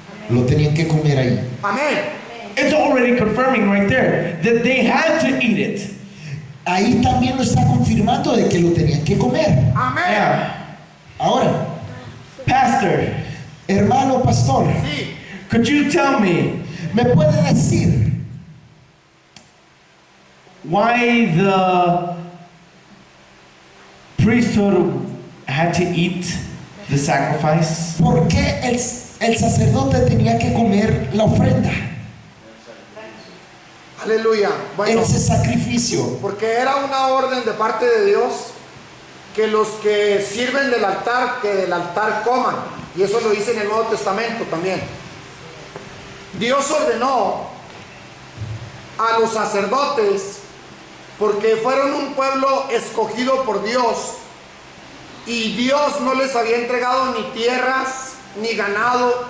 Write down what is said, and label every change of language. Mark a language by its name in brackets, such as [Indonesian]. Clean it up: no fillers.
[Spanish] Lo tenían que comer ahí. Amén. [English] It's already confirming right there that they had to eat it. [Spanish] Ahí también lo está confirmando de que lo tenían que comer. Amén. [English] Yeah. [Spanish] Ahora, Pastor, hermano pastor, Sí. [English] could you tell me [Spanish] ¿me puede decir [English] why the priesthood had to eat the sacrifice? [Spanish] por qué el sacerdote tenía que comer la ofrenda, Aleluya. Bueno, ese sacrificio? porque era una orden de parte de Dios que los que sirven del altar, que del altar coman. Y eso lo dice en el Nuevo Testamento también. Dios ordenó a los sacerdotes porque fueron un pueblo escogido por Dios y Dios no les había entregado ni tierras ni ganado.